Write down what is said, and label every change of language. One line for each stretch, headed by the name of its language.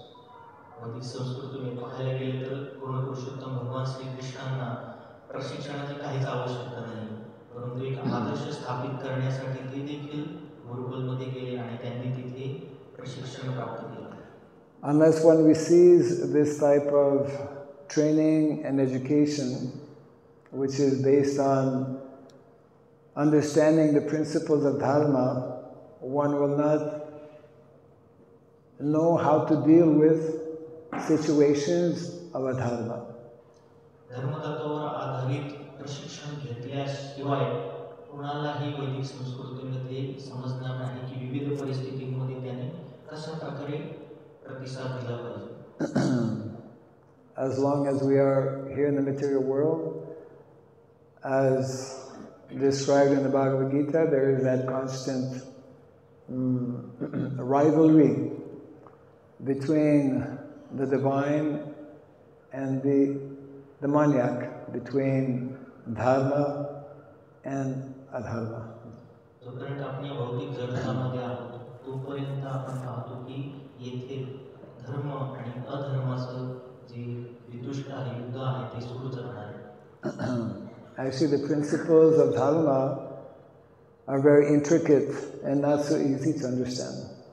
Marathi: वैदिक संस्कृतीने पाहायला गेले तर पूर्ण पुरुषोत्तम भगवान श्रीकृष्णांना प्रशिक्षणाची काहीच आवश्यकता नाही, परंतु एक आदर्श स्थापित करण्यासाठी ते देखील गुरुकुलमध्ये गेले आणि त्यांनी तिथे प्रशिक्षण प्राप्त केले.
English: Unless one receives this type of training and education, which is based on understanding the principles of dharma, one will not know how to deal with situations of adharma.
Marathi: धर्मतत्वावर आधारित प्रशिक्षण घेतल्याशिवाय कोणालाही वैदिक संस्कृतीमध्ये समजणार नाही की विविध परिस्थितींमध्ये त्याने कशा प्रकारे प्रतिसाद दिला पाहिजे.
English: As long as we are here in the material world, as described in the Bhagavad Gita, there is that constant rivalry between the divine and the manyak, between dharma and adharma.
Marathi: जोपर्यंत आपण या भौतिक जगतामध्ये आहोत तोपर्यंत आपण पाहतो की येथे धर्म आणि अधर्माचं जे विदुष्ट आहे युद्ध आहे ते सुरूच राहणार आहे.
English: Actually, the principles of dharma are very intricate and not so easy to understand.